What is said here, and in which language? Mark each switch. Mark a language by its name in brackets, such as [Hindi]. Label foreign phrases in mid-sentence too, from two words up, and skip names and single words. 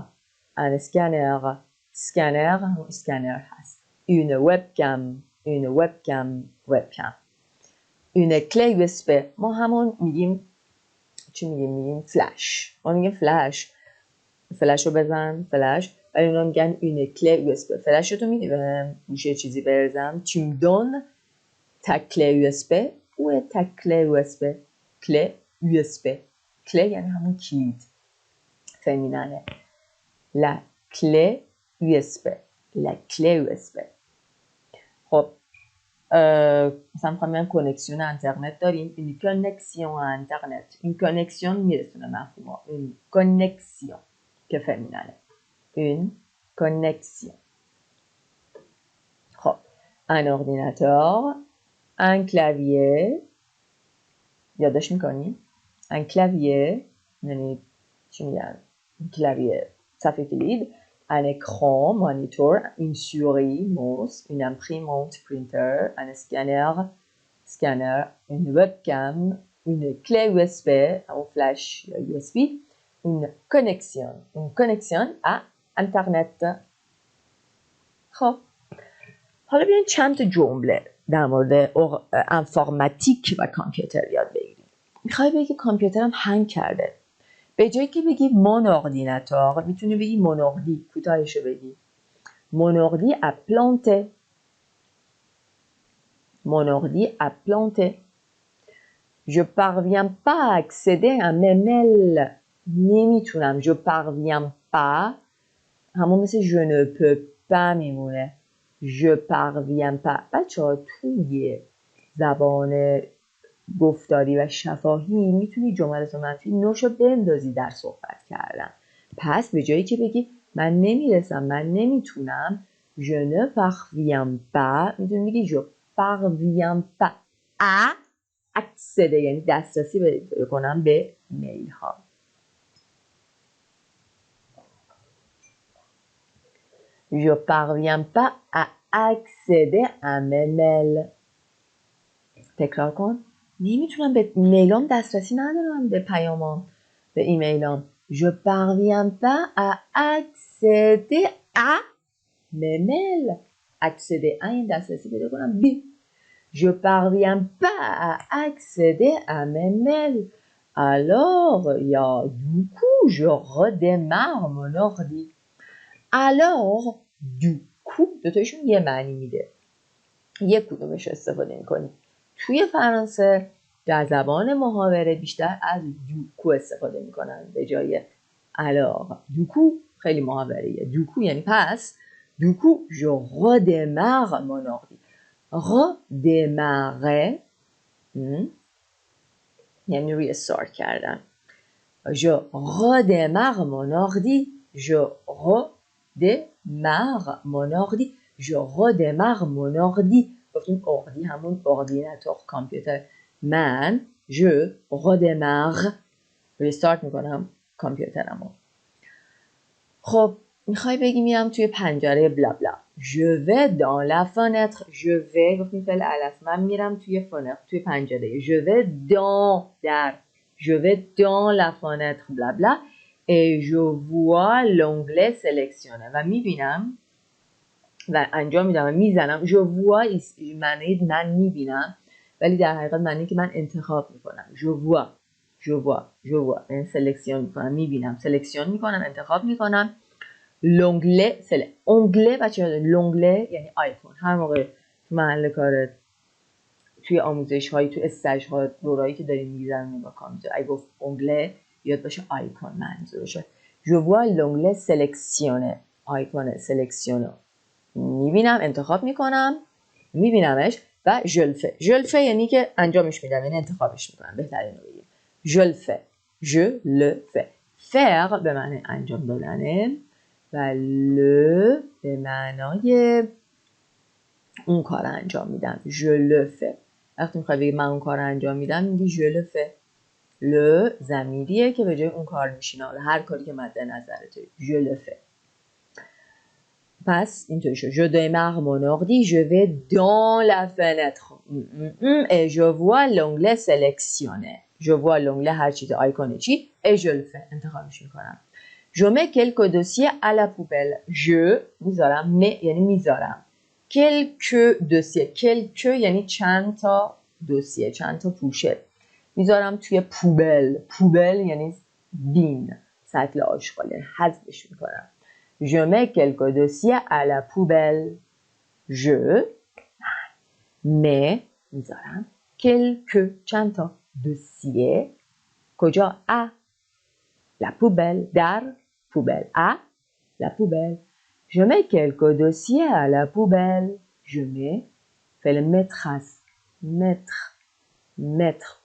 [French] un scanner. scanner [Persian] همون اسکنر هست. [French] une webcam. une webcam. une clé USB. [Persian] ما همون میگیم چی میگیم فلش. ما میگیم فلش رو بزن فلش. ولی اونا میگن [French] une clé USB. [Persian] فلش رو تو میدی به گوشه چیزی برزم. [French] tu me donnes ta clé USB. où est ta clé USB. clé USB. [Persian] clé یعنی همون کلید. فمیننه. [French] La clé USB. La clé USB. [Persian] خب مثلا میخوام بگم کنکسیون اینترنت داریم. این کنکسیون اینترنت. این کنکسیون میرسونه مفهوم. این کنکسیون که فمیننه. این کنکسیون. [French] خب un ordinateur, un clavier. [Persian] یادداشت میکنیم؟ [French] un clavier [Persian] یعنی چی میگن؟ clavier صفحه کلید. [French] Un écran, monitor, une souris, mouse, une imprimante, printer, un scanner, une webcam, une clé USB, un flash USB, une connexion à Internet. [Persian] خب حالا بیاین چند تا جمله در مورد انفورماتیک و کامپیوتر یاد بگیریم. میخوای بگی کامپیوترم هنگ کرده. به جایی که بگی [French] mon ordinateur [Persian] میتونی بگی [French] mon ordi، [Persian] کوتاهشو بگی [French] mon ordi a planté. Mon ordi a planté. Je parviens pas à accéder à mes mails. [Persian] نمیتونم. [French] je parviens pas [Persian] همون مثل [French] je ne peux pas [Persian] میمونه. [French] je parviens pas. [Persian] بچه‌ها توی زبان گفتاری و شفاهی میتونی جملات منفی نوشو بندازی در صحبت کردن. پس به جایی که بگی من نمیرسم، من نمیتونم، [French] je ne parviens pas، [Persian] میتونی بگی [French] je parviens pas à accéder، [Persian] یعنی دسترسی بکنم به میل ها. [French] je parviens pas à accéder à mes mails. [Persian] تکرار کن. نمیتونم به میلام دسترسی ندارم، به پیامام، به ایمیلام. [French] je parviens pas à accéder à mes mails. accéder à [Persian] این دسترسی پیدا کنم. [French] b je parviens pas à accéder à mes mails. alors یا du coup je redémarre mon ordi. alors du coup [Persian] دوتایشون یه معنی میده. یک کدومش استفاده میکنی. توی فرانسه در زبان محاوره بیشتر از دوکو استفاده میکنن به جای alors. دوکو خیلی محاوره‌ایه. دوکو یعنی پس. [French] du coup je redémarre mon ordi. [Persian] redémarrer یعنی ریستارت کردن. [French] je redémarre mon ordi. je redémarre mon ordi. je redémarre mon ordi. [Persian] گفتیم اردی همون اردیناتور کامپیوتر. من [French] je redémarre [Persian] ریستارت میکنم کامپیوترمو. خب میخوای بگی میرم توی پنجره بلا بلا. [French] je vais dans la fenêtre. je vais [Persian] گفتیم فعل الف. من میرم توی فنتر، توی پنجره. [French] je vais dans در. je vais dans la fenêtre bla bla et je vois l'onglet sélectionné [Persian] و میبینم و انجام میدم و میزنم. [French] je vois [Persian] معنی من میبینم ولی در حقیقت معنی که من انتخاب میکنم. [French] je vois [Persian] من سلکسیون میکنم، میبینم، سلکسیون میکنم، انتخاب میکنم. [French] l'onglet onglet [Persian] بچه‌ها l'onglet یعنی آیکون. هر موقع تو محل کارت، توی آموزش هایی، تو استاژ ها، دورایی که داریم میگذرونیم با کامپیوتر، اگه گفت onglet یاد باشه آیکون منظورشه. [French] je vois l'onglet sélectionné. [Persian] آیکون سلکسیون میبینم، انتخاب میکنم، میبینمش و [French] je le fais. je le fais [Persian] یعنی که انجامش میدم، یعنی انتخابش میکنم. بهترین رو بگیم [French] je le fais. je le fais. [Persian] faire به معنی انجام دادنه و le به معنای اون کار انجام میدم. [French] je le fais. [Persian] وقتی میخوای بگی من اون کار انجام میدم میگی [French] je le fais. [Persian] le ضمیریه که به جای اون کار میشینه، هر کاری که مد نظرته. [French] je le fais. [Persian] پس اینطوری شد. [French] je démarre mon ordi, je vais dans la fenêtre et je vois l'onglet sélectionné. je vois l'onglet [Persian] هر چیز آیکون چی [French] et je le fais. [Persian] انتخابش میکنم. [French] je mets quelques dossiers à la poubelle. [Persian] je میذارم، mets یعنی میذارم. [French] quelques dossiers. [Persian] quelques یعنی چند تا دوسیه، چند تا پوشه. میذارم توی پوبل. پوبل یعنی بین، سطل آشغال، یعنی حذفش میکنم. [French] je mets quelques dossiers à la poubelle. je mets [Persian] میذارم quelques چند تا dossiers کجا؟ [French] la poubelle در poubelle à la poubelle je mets quelques dossiers à la poubelle je mets فعل mettre هست mettre